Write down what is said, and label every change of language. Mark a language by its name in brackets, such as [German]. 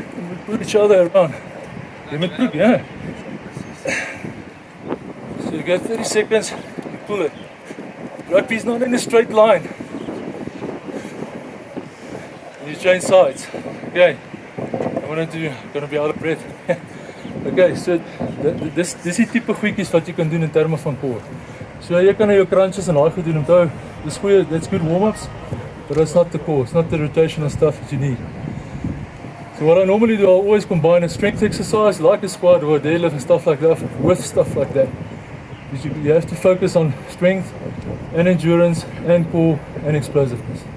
[English] We put each other around. Yeah. So you go 30 seconds, you pull it. Rugby is not in a straight line. You change sides. Okay. I'm gonna be out of breath. [Afrikaans] Okay, so dis die tipe goedjies wat jy kan doen in terme van core. So jy kan jou crunches en daai goed doen. Onthou, dis goeie, [English] that's good warm-ups, but it's not the core, it's not the rotational stuff that you need. So what I normally do, I'll always combine a strength exercise like a squat or a deadlift and stuff like that with stuff like that. Because you have to focus on strength and endurance and core and explosiveness.